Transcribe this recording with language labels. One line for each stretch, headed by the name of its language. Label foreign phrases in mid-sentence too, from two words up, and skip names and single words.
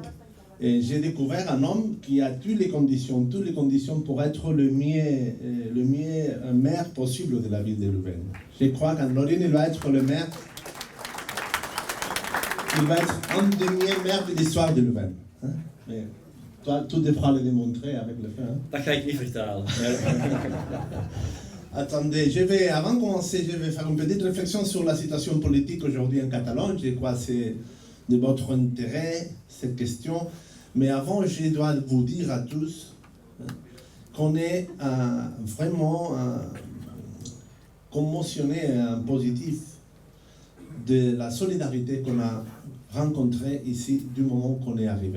French: Et j'ai découvert un homme qui a toutes les conditions pour être le mieux maire possible de la ville de Louvain. Je crois qu'Lorin, il va être le maire, il va être un des meilleurs maires de l'histoire de Louvain. Hein? Mais toi, tu devras le démontrer avec le fait. Hein?
Dutch: Dat ga ik niet vertalen.
French: Attendez, avant de commencer, je vais faire une petite réflexion sur la situation politique aujourd'hui en Catalogne. Je crois que c'est de votre intérêt, cette question. Mais avant, je dois vous dire à tous qu'on est vraiment commotionné, positif de la solidarité qu'on a rencontrée ici du moment qu'on est arrivé.